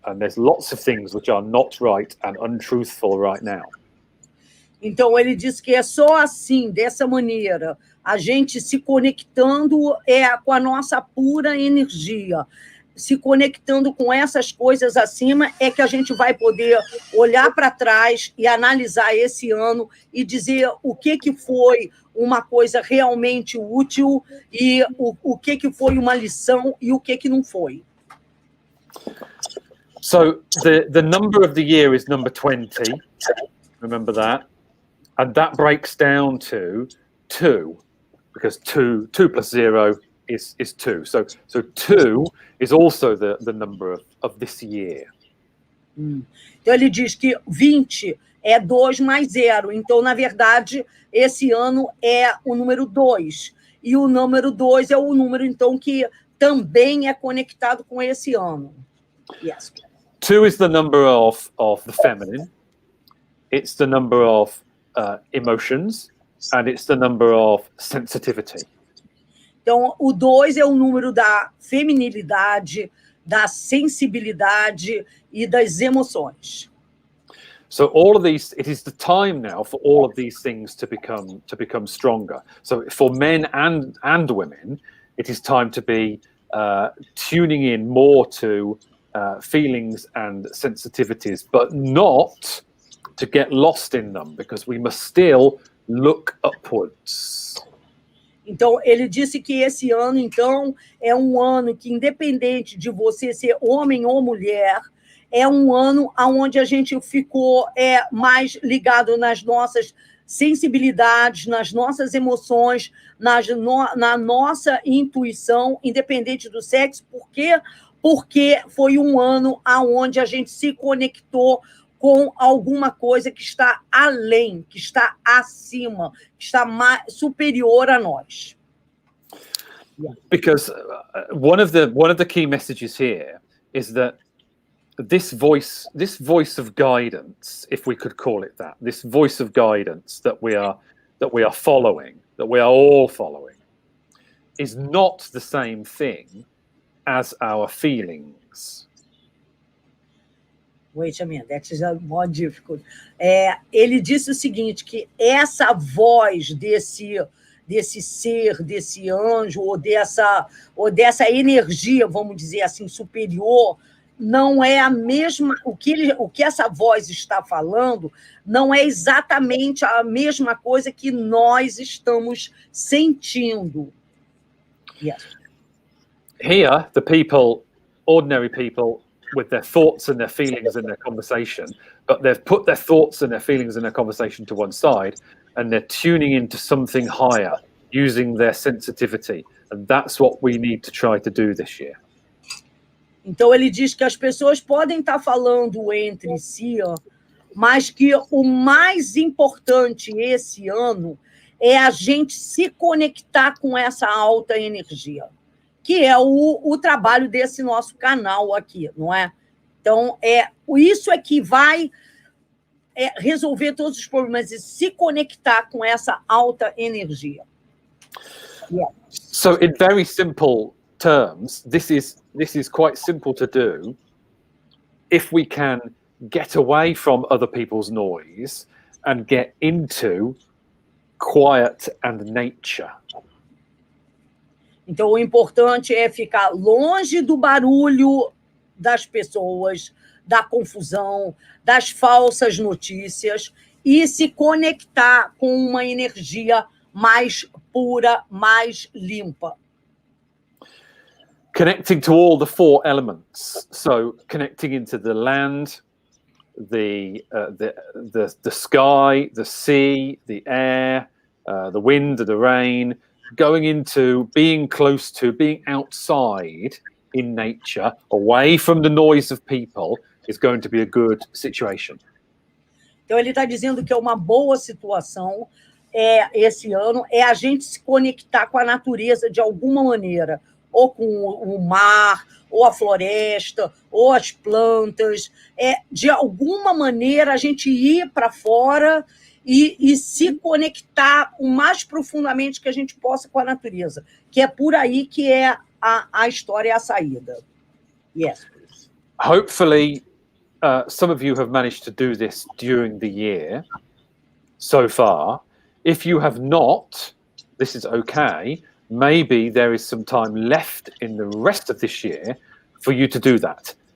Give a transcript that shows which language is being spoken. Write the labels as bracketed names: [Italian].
[English] And there's lots of things which are not right and untruthful right now. [Portuguese] Então, ele diz que é só assim, dessa maneira, a gente se conectando com a nossa pura energia, se conectando com essas coisas acima, é que a gente vai poder olhar para trás e analisar esse ano e dizer o que foi uma coisa realmente útil e o que foi uma lição e o que não foi. [English] So, the number of the year is number 20. Remember that? And that breaks down to 2, because 2 plus 0 is 2. So 2 is also the number of this year. [Portuguese] Então, ele diz que 20 é 2 mais 0. Então, na verdade, esse ano é o número 2. E o número 2 é o número, então, que também é conectado com esse ano. [English] Yes. 2 is the number of the feminine. It's the number of emotions, and it's the number of sensitivity. [Portuguese] Então, o 2 é o número da feminilidade, da sensibilidade e das emoções. [English] So all of these, it is the time now for all of these things to become stronger. So for men and women, it is time to be tuning in more to feelings and sensitivities, but not to get lost in them, because we must still look upwards. [Portuguese] Então, ele disse que esse ano, então, é um ano que, independente de você ser homem ou mulher, é um ano onde a gente ficou mais ligado nas nossas sensibilidades, nas nossas emoções, na nossa intuição, independente do sexo, porque foi um ano onde a gente se conectou com alguma coisa que está além, que está acima, que está superior a nós. [English] Because one of the key messages here is that this voice of guidance, if we could call it that, this voice of guidance that we are following, that we are all following, is not the same thing as our feelings. Wait a minute, that is more difficult. [Portuguese] Ele disse o seguinte, que essa voz desse ser, desse anjo, ou dessa energia, vamos dizer assim, superior, não é a mesma, o que essa voz está falando não é exatamente a mesma coisa que nós estamos sentindo. [English] Yes. Here, the people, ordinary people, with their thoughts and their feelings in their conversation, but they've put their thoughts and their feelings in their conversation to one side, and they're tuning into something higher, using their sensitivity. And that's what we need to try to do this year. [Portuguese] Então, ele diz que as pessoas podem estar falando entre si, mas que o mais importante esse ano é a gente se conectar com essa alta energia, que é o trabalho desse nosso canal aqui, não é? Então, isso é que vai resolver todos os problemas e se conectar com essa alta energia. [English] Yeah. So, in very simple terms, this is quite simple to do if we can get away from other people's noise and get into quiet and nature. [Portuguese] Então, o importante é ficar longe do barulho das pessoas, da confusão, das falsas notícias e se conectar com uma energia mais pura, mais limpa. [English] Connecting to all the 4 elements. So connecting into the land, the sky, the sea, the air, the wind, the rain, going into being close to, being outside in nature, away from the noise of people, is going to be a good situation. [Portuguese] Então, ele está dizendo que é uma boa situação esse ano, a gente se conectar com a natureza de alguma maneira, ou com o mar, ou a floresta, ou as plantas, de alguma maneira a gente ir para fora e se conectar o mais profundamente que a gente possa com a natureza, que é por aí que é a história, a saída. [English] Yes, please. Hopefully, some of you have managed to do this during the year so far. If you have not, this is okay. Maybe there is some time left in the rest of this year for you to do that.